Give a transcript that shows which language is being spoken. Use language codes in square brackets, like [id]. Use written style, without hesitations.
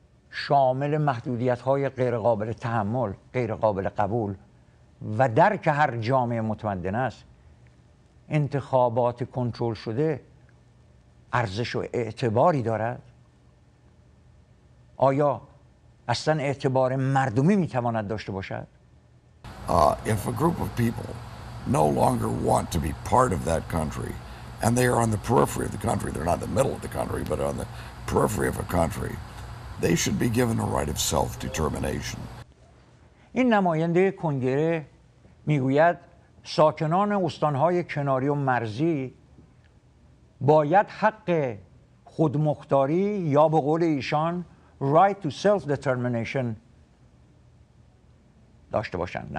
[fa] شامل محدودیت های غیر قابل تحمل، غیر قابل قبول و درک هر جامعه متمدن است، انتخابات کنترل شده ارزش و اعتباری دارد؟ آیا اصلا اعتبار مردمی میتواند داشته باشد؟ [en] If a group of people no longer want to be part of that country and they are on the periphery of the country, they're not in the middle of the country, but on the periphery of a country, they should be given a right of self-determination. [fa] این نماینده کنگره میگوید ساکنان استانهای کناری و مرزی باید حق خودمختاری یا به قول ایشان [en] right to self-determination [fa] داشته باشند.